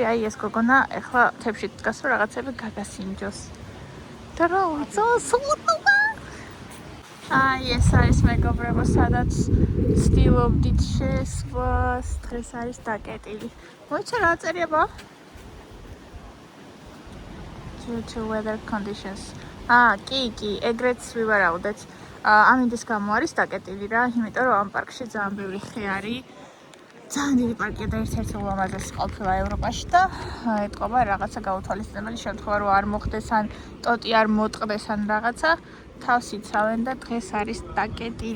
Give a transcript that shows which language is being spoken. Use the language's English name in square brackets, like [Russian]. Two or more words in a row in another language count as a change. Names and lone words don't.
[Georgian] აი ეს გოგონა ეხლა თებში დგას, რომ რაღაცები გაგასინჯოს. და რა უცალსულობა. აი ეს არის მეგობრებო, სადაც ცდილობდით შესვლას. დღეს არის დაკეტილი. მოიცა რა წერია? [English] Due to weather conditions. [Georgian] კი, ეგრეც ვივარაუდეთ. ამინდის გამო არის დაკეტილი რა, იმიტომ რომ ამ პარკში ძალიან ბევრი ხე არის. ძალიან დიდი პარკია და ერთ-ერთი ულამაზესი ყოფილა ევროპაში და ეთყობა რაღაცა გაუთვალისწინებელი შემთხვევა, რომ არ მოხდეს ან ტოტი არ მოტყდეს ან რაღაცა, თავს იცავენ და დღეს არის დაკეტილი.